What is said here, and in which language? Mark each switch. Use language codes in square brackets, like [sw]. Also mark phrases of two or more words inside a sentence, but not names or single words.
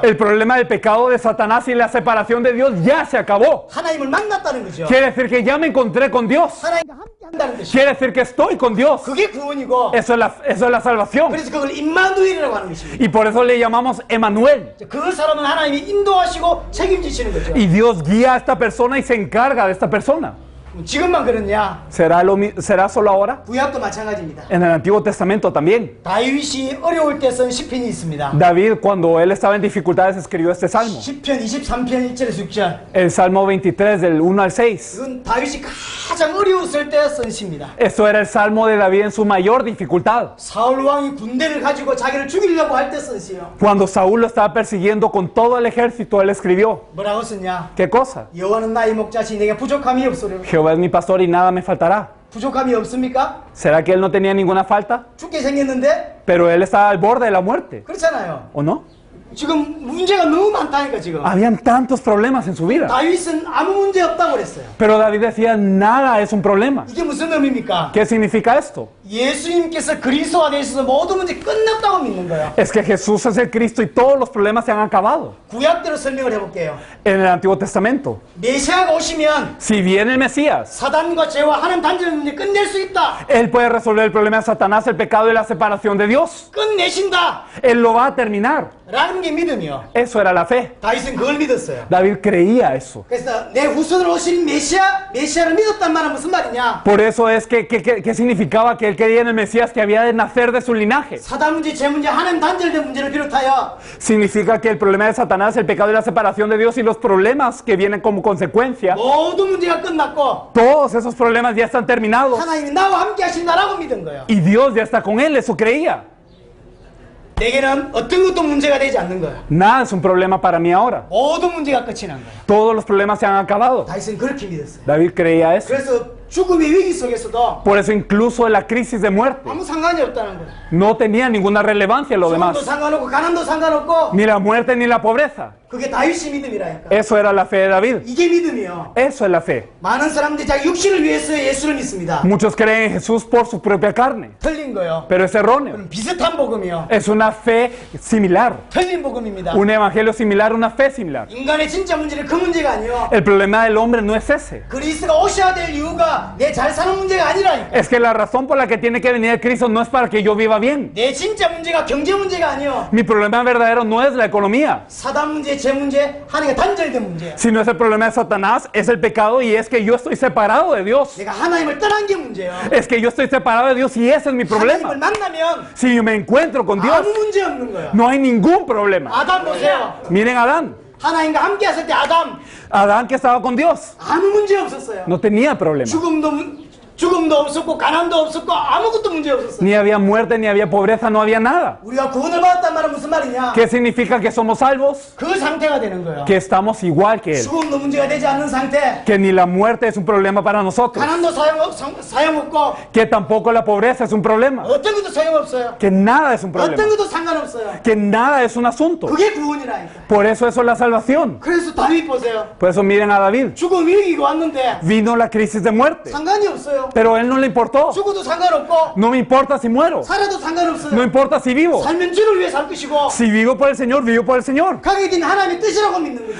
[es] el problema del pecado de Satanás y la separación de Dios ya se acabó. [ko] 하나님을 만났다는 거죠. [es] Quiere decir que ya me encontré con Dios. [ko] 하나님과 함께 한다는 것이죠. [es] Quiere decir que estoy con Dios. [ko] 그게 구원이고 [es] Eso es la salvación. [ko] 그래서 그걸 임마누엘이라고 하는 것입니다. [es] Y por eso le llamamos Emmanuel. [ko] 그 사람은 하나님이 인도하시고 책임지시는 거죠. [es] Y Dios guía a esta persona y se encarga de esta persona. [ko] 지금만 그렇냐? [es] ¿Será solo ahora? [ko] 구약도 마찬가지입니다. [es] En el Antiguo Testamento también. [ko] 다윗이 어려울 때 쓴 시편이 있습니다. [es] David, cuando él estaba en dificultades, escribió este salmo. [ko] 시편 23편 1절에서 6절. [es] El Salmo 23, del 1 al 6. [ko] 이건 다윗이 가장 어려웠을 때 쓴 시입니다. [es] Esto era el salmo de David en su mayor dificultad. [ko] 사울 왕이 군대를 가지고 자기를 죽이려고 할 때 쓴 시요. [es] Cuando Saúl lo estaba persiguiendo con todo el ejército, él escribió. [ko] 뭐라고 썼냐? [es] ¿Qué cosa? [ko] 여호와는 나의 목자시 내게 부족함이 없으려. [es] Jehová es mi pastor y nada me faltará. [ko] 부족함이 없습니까? [es] ¿Será que él no tenía ninguna falta? [ko] 죽게 생겼는데 [es] Pero él estaba al borde de la muerte, [ko] 그렇잖아요. [es] ¿o no? [ko] 지금 문제가 너무 많다니까 지금. [es] Habían tantos problemas en su vida. [ko] 다윗은 아무 문제 없다고 그랬어요. [es] Pero David decía, nada es un problema. [ko] 이게 무슨 의미입니까? [es] ¿Qué significa esto? [ko] 예수님께서 그리스도가 되셔서 모든 문제 끝났다고 믿는 거예요. [es] Es que Jesús es el Cristo y todos los problemas se han acabado. [ko] 구약대로 설명을 해볼게요. [es] En el Antiguo Testamento, [ko] 메시아가 오시면 [es] si viene el Mesías, [ko] 사단과 죄와 하나님 단절 문제 끝낼 수 있다. [es] Él puede resolver el problema de Satanás, el pecado y la separación de Dios. [ko] 끝내신다. [es] Él lo va a terminar. [ko] 라는 게 믿음이요. [es] Eso era la fe. [ko] 다윗은 그걸 믿었어요. [es] David creía eso. [ko] 그래서 내 후손으로 오신 메시아를 믿었단 말은 무슨 말이냐? [es] Por eso es que significaba que él creía en el Mesías que había de nacer de su linaje. [ko] 사단 문제, 죄 문제, 하나님 단절된 문제를 비롯하여 [es] Significa que el problema de Satanás, el pecado y la separación de Dios y los problemas que vienen como consecuencia, [ko] 모든 문제가 끝났고 [es] todos esos problemas ya están terminados. [ko] 하나님이 나와 함께 하신다라고 믿은 거예요. [es] Y Dios ya está con él, eso creía. [ko] 내게는 어떤 것도 문제가 되지 않는 거예요. [es] Nada es un problema para mí ahora. [ko] 모든 문제가 끝이 난 거예요. [es] Todos los problemas se han acabado. [ko] 다윗은 그렇게 믿었어요. [es] David creía eso. [ko] 그래서 죽음의 위기 속에서도 [es] Por eso incluso en la crisis de muerte [ko] 아무 상관이 없다는 거예요. [es] no tenía ninguna relevancia lo [ko] 죽음도 [es] demás. [ko] 상관없고 가난도 상관없고 [es] Ni la muerte ni la pobreza. [ko] 그게 다윗의 믿음이라니까. [es] Eso era la fe de David. [ko] 이게 믿음이요. [es] Eso es la fe. [ko] 많은 사람들이 자기 육신을 위해서 예수를 믿습니다. [es] Muchos creen en Jesús por su propia carne, [ko] 틀린 거요. [es] pero es erróneo. [ko] 그럼 비슷한 복음이요. [es] Es una fe similar. [ko] 틀린 복음입니다. [es] Un evangelio similar, una fe similar. [ko] 인간의 진짜 문제는 그 문제가 아니요. [es] El problema del hombre no es ese. [ko] 그리스도가 오셔야 될 이유가 내 잘 사는 문제가 아니라니까. [es] Es que la razón por la que tiene que venir Cristo no es para que yo viva bien. [ko] 내 진짜 문제가 경제 문제가 아니요. [es] Mi problema verdadero no es la economía, [ko] 사단 문제, 제 문제, 하나님과 단절된 문제야. [es] sino es el problema de Satanás, es el pecado y es que yo estoy separado de Dios. [ko] 내가 하나님을 떠난 게 문제야. [es] Es que yo estoy separado de Dios y ese es mi [ko] 하나님을 [es] problema. [ko] 만나면 [es] Si yo me encuentro con Dios, [ko] 아무 문제 없는 거야. [es] no hay ningún problema. [ko] 아담 보세요. [es] Miren a Adán. [ko] 하나님과 함께 했을 때 아담 [es] Adán, que estaba con Dios, [ko] 아무 문제 없었어요. [es] no tenía problema. [ko] 죽음도 없었고 가난도 없었고 아무것도 문제 없었어요. [es] Ni había muerte, ni había pobreza, no había nada. [ko] 우리가 구원을 받았단 말은 무슨 말이냐? [es] ¿Qué significa que somos salvos? [ko] 그 상태가 되는 거예요. [es] Que estamos igual que Él. [ko] 죽음도 문제가 되지 않는 상태. [es] Que ni la muerte es un problema para nosotros. [ko] 가난도 소용없고 [es] Que tampoco la pobreza es un problema. [ko] 어떤 것도 소용없어요. [es] Que nada es un [ko] 어떤 [es] problema. [ko] 것도 상관없어요. [es] Que nada es un asunto. [ko] 그게 구원이라니까. [es] Por eso es la salvación. [ko] 그래서 다윗 보세요. [es] Por eso miren a David. [ko] 죽음 위기가 왔는데 [es] Vino la crisis de muerte. [ko] 상관이 없어요. [es] Pero a él no le importó. [ko] 죽어도 상관없고 [es] No me importa si muero. [ko] 살아도 상관없어요. [es] No importa si vivo. [ko] 살면 주를 위해 살 것이고 [es] Si vivo por el Señor, vivo por el Señor. [ko] 가게 된 하나님의 뜻이라고 믿는 거죠.